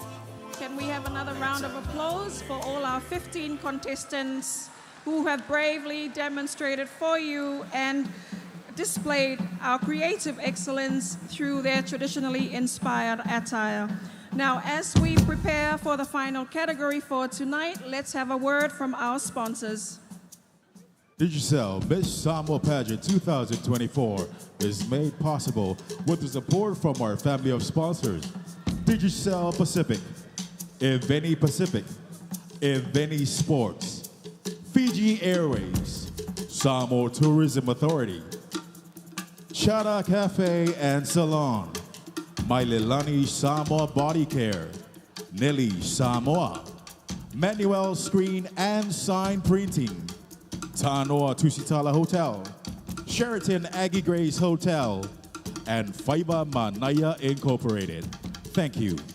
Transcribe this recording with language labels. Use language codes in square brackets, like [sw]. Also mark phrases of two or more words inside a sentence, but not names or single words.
[en] Can we have another round of applause for all our 15 contestants who have bravely demonstrated for you and displayed our creative excellence through their traditionally inspired attire. Now, as we prepare for the final category for tonight, let's have a word from our sponsors. Digicel Miss Samoa Pageant 2024 is made possible with the support from our family of sponsors: Digicel Pacific, Inveni Pacific, Inveni Sports, Fiji Airways, Samoa Tourism Authority, Chada Cafe and Salon, Maililani Samoa Body Care, Nelly Samoa, Manuel Screen and Sign Printing, Tanoa Tusitala Hotel, Sheraton Aggie Grace Hotel, and Fiber Manaya Incorporated. Thank you.